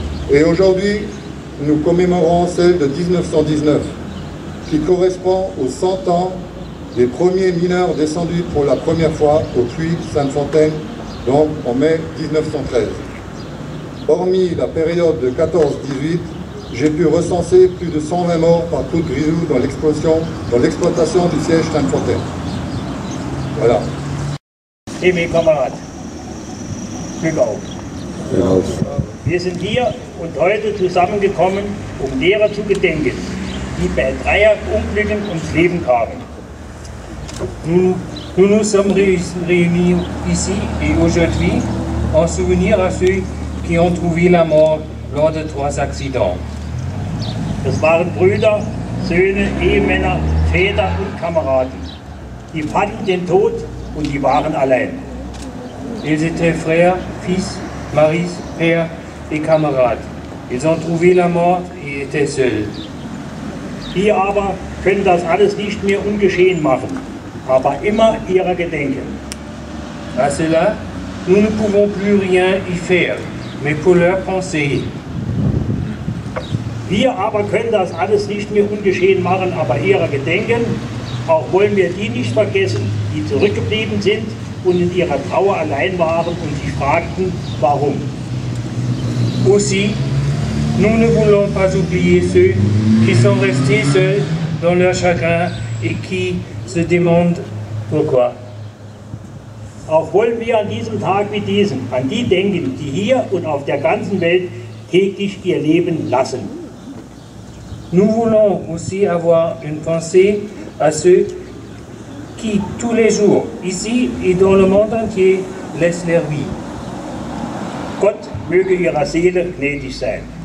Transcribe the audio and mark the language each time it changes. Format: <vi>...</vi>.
<fr>Et aujourd'hui, nous commémorons celle de 1919, qui correspond aux 100 ans des premiers mineurs descendus pour la première fois au puits Sainte-Fontaine, donc en mai 1913. Hormis la période de 14-18, j'ai pu recenser plus de 120 morts par coup de grisou dans l'exploitation du siège Sainte-Fontaine. Voilà.</fr> <de>Et mes Kameraden, Glück auf. Wir sind hier und heute zusammengekommen, um derer zu gedenken, die bei Dreierunglücken ums Leben kamen.</de> <fr>Nous nous sommes réunis ici et aujourd'hui en souvenir à ceux qui ont trouvé la mort lors de 3 accidents.</fr> <de>Das waren Brüder, Söhne, Ehemänner, Väter und Kameraden. Die fanden den Tod und die waren allein.</de> <fr>Ils étaient frères, fils, maris, pères et camarades. Ils ont trouvé la mort et étaient seuls.</fr> <de>Wir aber können das alles nicht mehr ungeschehen machen, aber immer ihrer gedenken.</de> <fr>À cela, nous ne pouvons plus rien y faire, mais pour leur penser.</fr> <de>Wir aber können das alles nicht mehr ungeschehen machen, aber ihrer gedenken. Auch wollen wir die nicht vergessen, die zurückgeblieben sind und in ihrer Trauer allein waren und sich fragten, warum.</de> <fr>Aussi, nous ne voulons pas oublier ceux qui sont restés seuls dans leur chagrin et qui se demandent pourquoi.</fr> <de>Auch wollen wir an diesem Tag wie diesem an die denken, die hier und auf der ganzen Welt täglich ihr Leben lassen.</de> <fr>Nous voulons aussi avoir une pensée à ceux qui, tous les jours, ici et dans le monde entier, laissent leur vie.</fr> <de>Gott möge ihrer Seele gnädig sein.</de>